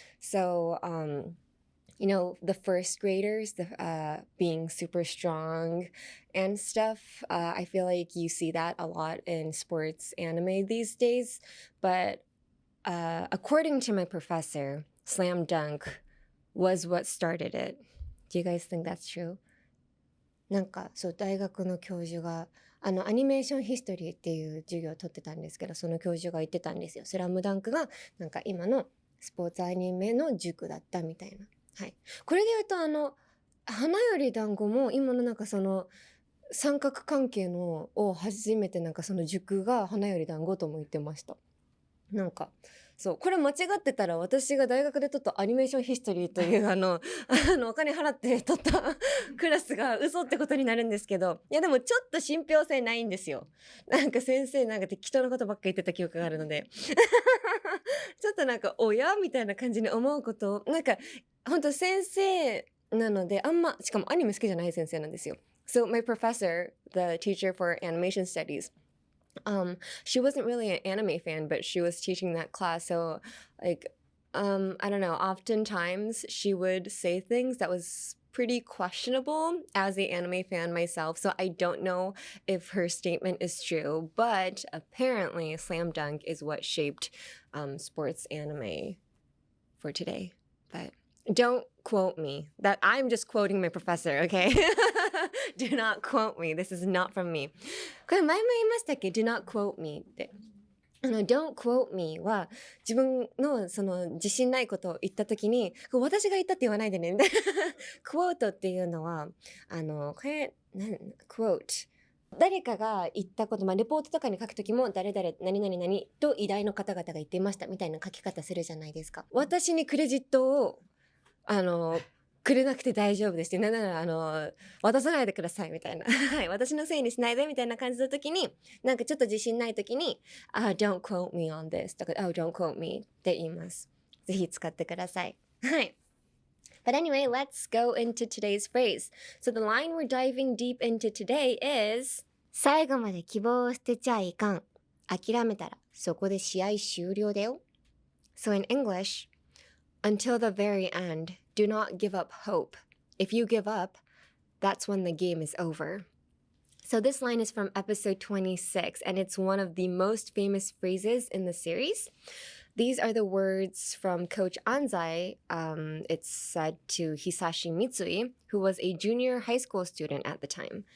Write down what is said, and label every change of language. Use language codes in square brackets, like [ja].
[en] So, you know, the first graders being super strong and stuff. I feel like you see that a lot in sports anime these days. But according to my professor, Slam Dunk was what started it. Do you guys think that's true? [ja] なんかそう大学の教授がアニメーションヒストリーっていう授業を取ってたんですけど、その教授が言ってたんですよ。スラムダンクがなんか今のスポーツアニメの塾だったみたいな。はい。これで言うと花より団子も今のなんかその三角関係のを初めてなんかその塾が花より団子とも言ってました。なんかそうこれ間違ってたら私が大学で取ったアニメーションヒストリーというお金払って取ったクラスが嘘ってことになるんですけど、いやでもちょっと信憑性ないんですよ。なんか先生なんか適当なことばっか言ってた記憶があるのでちょっとなんか親みたいな感じに思うことをなんか本当先生なのでしかもアニメ好きじゃない先生なんですよ。 [en] So my professor, the teacher for animation studies, she wasn't really an anime fan, but she was teaching that class. So like, I don't know, oftentimes she would say things that was pretty questionable as an anime fan myself. So I don't know if her statement is true, but apparently Slam Dunk is what shaped sports anime for today. But don't quote me. That I'm just quoting my professor, okay? Do not quote me. This is not from me. [ja] これ前も言いましたっけ ? [en] Do not quote me [ja] って。don't quote me は自分のその自信ないことを言ったときに、私が言ったって言わないでね。 quote っていうのは、これ、quote。誰かが言ったこと、レポートとかに書くときも、誰々、何々何と偉大の方々が言っていましたみたいな書き方するじゃないですか。私にクレジットを、くれなくて大丈夫ですって。なんなら、渡さないでくださいみたいな。はい。私のせいにしないでみたいな感じの時に、なんかちょっと自信ない時に、 [en] don't quote me on this [ja] とか、 [en] don't quote me [ja] って言います。ぜひ使ってください。はい。 [en] But anyway, let's go into today's phrase. So the line we're diving deep into today is [ja] 最後まで希望を捨てちゃいかん。諦めたらそこで試合終了だよ。 [en] So in English, until the very end, do not give up hope. If you give up, that's when the game is over. So this line is from episode 26, and it's one of the most famous phrases in the series. These are the words from Coach Anzai. It's said to Hisashi Mitsui, who was a junior high school student at the time.